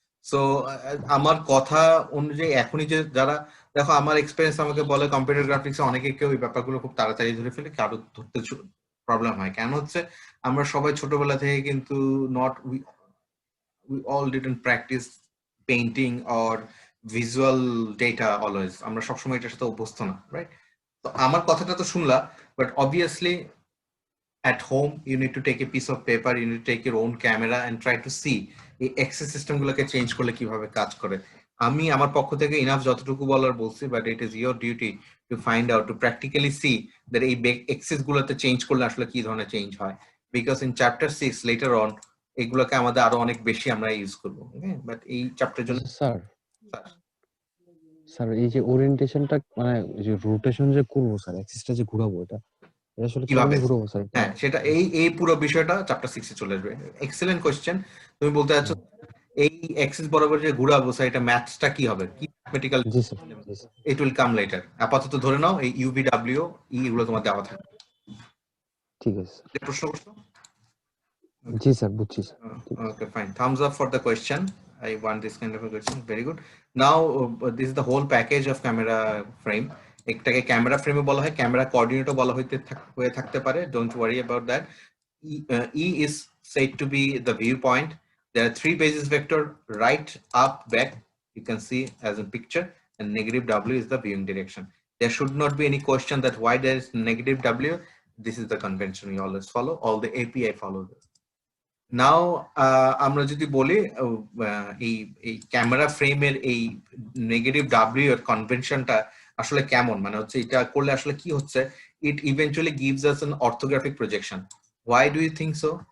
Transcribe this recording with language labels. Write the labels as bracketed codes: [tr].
[bn] So আমার কথা অনুযায়ী এখনই যে যারা, দেখো আমার এক্সপেরিয়েন্স আমাকে বলে কম্পিউটার গ্রাফিক্সে অনেকে কেউ এই ব্যাপারগুলো খুব তাড়াতাড়ি ধরে ফেলে, কারো ধরতে প্রবলেম হয়। কেন হচ্ছে, আমরা সবাই ছোটবেলা থেকে কিন্তু [en] we all didn't practice painting or visual data always, [bn] আমরা সবসময় এটার সাথে অভ্যস্ত না, রাইট। [en] তো আমার কথাটা তো শুনলা, but obviously at home you need to take a piece of paper, you need to take your own camera and try to see [bn] এই অ্যাক্সেস সিস্টেম গুলোকে চেঞ্জ করলে কিভাবে কাজ করে। আমি আমার পক্ষ থেকে ইনাফ যতটুকু বলার বলছি, [en] but it is your duty to find out, to practically see that [bn] এই অ্যাক্সেস গুলোতে চেঞ্জ করলে আসলে কি ধরনের চেঞ্জ হয়, [en] because in chapter 6 later on [bn] এগুলোকে আমাদের আরো অনেক বেশি আমরা ইউজ করবো, ওকে। বাট এই চ্যাপ্টারের জন্য স্যার এই যে ওরিয়েন্টেশনটা, মানে যে রোটেশন যে করবো স্যার, অ্যাক্সিসটা যে ঘোরাবো, এটা আসলে কিভাবে ঘোরাবো স্যার? হ্যাঁ, সেটা এই পুরো বিষয়টা চ্যাপ্টার 6 এ চলে আসবে। Excellent question. তুমি বলতে চাচ্ছ এই অ্যাক্সিস বরাবর যে ঘোরাবো স্যার, এটা ম্যাথসটা কি হবে, কি mathematical? G sir, [en] It will come later. [bn] আপাতত ধরে নাও এই ইউভি ডাব্লিউ ই এগুলো তোমার দেওয়া থাকবে। ঠিক আছে স্যার। প্রশ্ন করছো? জি স্যার, বুঝছি sir. [en] Okay, fine. Thumbs up for the question. I want this kind of a question. Very good. Now, this is the whole package of camera frame. [bn] একটাকে ক্যামেরা ফ্রেমে বলা হয়, ক্যামেরা কোঅর্ডিনেটও বলা হয়ে থাকতে পারে, [en] Don't worry about that. E is said to be the viewpoint. There are three basis vector, right, up, back. You can see as in picture, and negative W is the viewing direction. There should not be any question that why there is negative W. This is the convention we always follow. All the API follow this. [bn] নাও আমরা যদি বলি এই camera ফ্রেমের এই negative W এর কনভেনশনটা আসলে কেমন, মানে হচ্ছে এটা করলে আসলে কি হচ্ছে, [en] It eventually gives us an orthographic projection. Why do you think so?